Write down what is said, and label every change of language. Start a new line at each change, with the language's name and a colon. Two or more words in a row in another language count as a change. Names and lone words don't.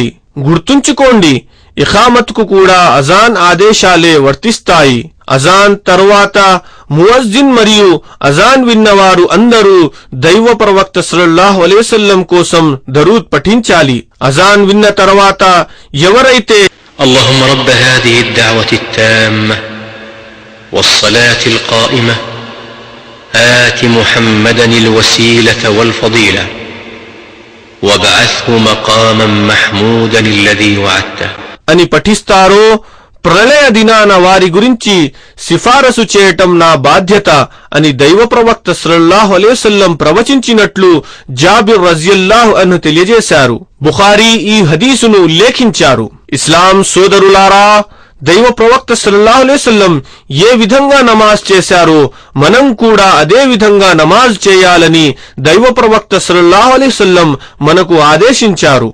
Telugu: గుర్తుంచుకోండి, ఇఖామత్కు కూడా అజాన్ ఆదేశాలే వర్తిస్తాయి. అజాన్ తరువాత ముఅజ్జిన్ మరియు అజాన్ విన్నవారు అందరూ దైవ ప్రవక్త
Arabic: صلى الله عليه وسلم
Telugu: కోసం దరూద్ పఠించాలి. అజాన్ విన్న తర్వాత ఎవరైతే
Arabic: اللهم رب هذه الدعوة التامة والصلاة القائمة آت محمدا الوسيلة والفضيلة وابعثه مقاما محمودا الذي وعدته
Telugu: అని పఠిస్తారో ప్రళయ దినాన వారి గురించి సిఫారసు చేయటం నా బాధ్యత అని దైవ ప్రవక్త
Arabic: صلى الله عليه وسلم
Telugu: ప్రవచించినట్లు జాబిర్
Arabic: رضي الله عنه
Telugu: తెలియజేశారు. బుఖారీ ఈ హదీసును ఉల్లేఖించారు. ఇస్లాం సోదరులారా, దైవ ప్రవక్త
Arabic: صلى الله عليه وسلم
Telugu: ఏ విధంగా నమాజ్ చేశారో మనం కూడా అదే విధంగా నమాజ్ చేయాలని దైవ ప్రవక్త
Arabic: صلى الله عليه وسلم
Telugu: మనకు ఆదేశించారు.